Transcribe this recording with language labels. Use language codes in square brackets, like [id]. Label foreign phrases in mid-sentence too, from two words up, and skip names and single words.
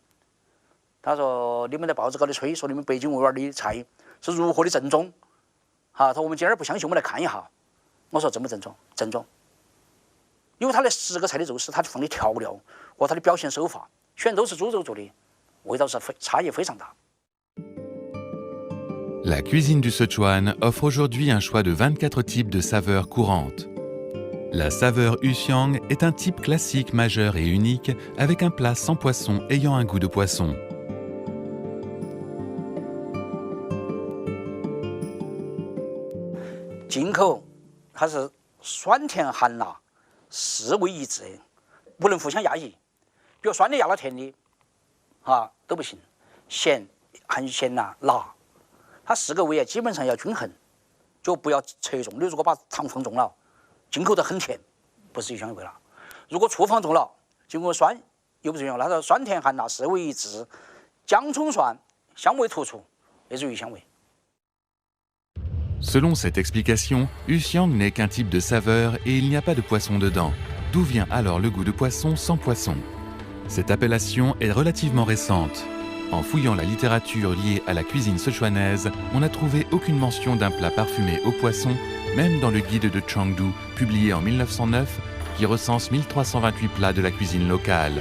[zh] 他说：“你们在报纸高头吹，说你们北京味儿的菜是如何的正宗，他说我们今儿不相信，我们来看一下。” 我说：“正不正宗？正宗。因为他那10个菜的肉丝，他放的调料和他的表现手法，全都是猪肉做的，味道是差异非常大。” [fr] La cuisine du Sichuan offre aujourd'hui un choix de 24 types de saveurs courantes. La saveur yuxiang est un type classique majeur et unique avec un plat sans poisson ayant un goût de poisson. [zh] 进口它是酸甜寒辣4味一致的，不能互相压抑。比如酸的压了甜的，都不行。咸、含咸辣、辣。它4个味基本上要均衡，就不要侧重。你如果把糖放重了，进口的很甜，不是鱼香味了；如果醋放重了，进口酸又不是鱼香味。它说酸甜寒辣4味一致， 姜葱蒜香味突出，那是鱼香味。 [fr] Selon cette explication, Yuxiang n'est qu'un type de saveur et il n'y a pas de poisson dedans. D'où vient alors le goût de poisson sans poisson? Cette appellation est relativement récente. En fouillant la littérature liée à la cuisine sichuanaise, on n'a trouvé aucune mention d'un plat parfumé au poisson, même dans le guide de Chengdu, publié en 1909, qui recense 1328 plats de la cuisine locale.